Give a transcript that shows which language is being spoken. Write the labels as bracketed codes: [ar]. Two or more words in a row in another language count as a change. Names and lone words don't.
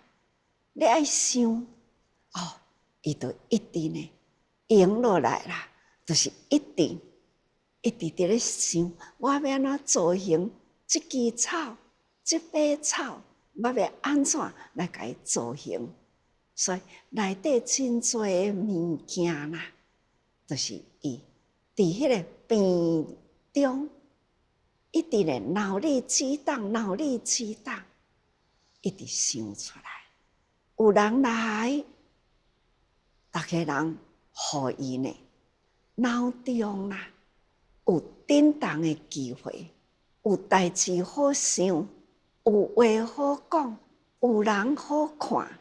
[nan] 你爱想，哦，伊就一直呢用落来啦，就是一直伫咧想，我要安怎造型这枝草、这把草，我要安怎来甲伊造型？所以内底真多的物件啦，就是伊伫迄个病中，一直咧脑力激荡，一直想出来。有人来，逐个人互伊呢脑中啦有振动的机会，有代志好想，有话好讲，有人好看。